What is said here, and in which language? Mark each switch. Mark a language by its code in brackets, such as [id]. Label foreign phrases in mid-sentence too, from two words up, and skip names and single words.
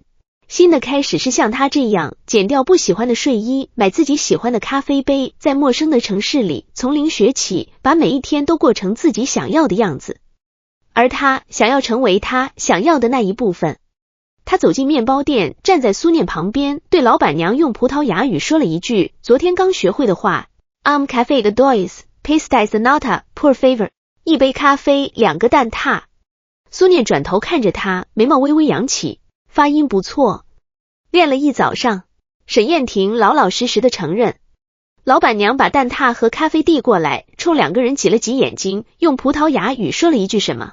[zh] 新的开始是像他这样剪掉不喜欢的睡衣，买自己喜欢的咖啡杯，在陌生的城市里从零学起，把每一天都过成自己想要的样子。而他想要成为他想要的那一部分。他走进面包店，站在苏念旁边，对老板娘用葡萄牙语说了一句昨天刚学会的话 [pt] café de dois, pastéis de nata, por favor， [zh] 1 杯咖啡2个蛋挞。苏念转头看着他，眉毛微微扬起，发音不错，练了一早上。沈燕婷老老实实的承认。老板娘把蛋挞和咖啡递过来，冲2个人挤了挤眼睛，用葡萄牙语说了一句什么。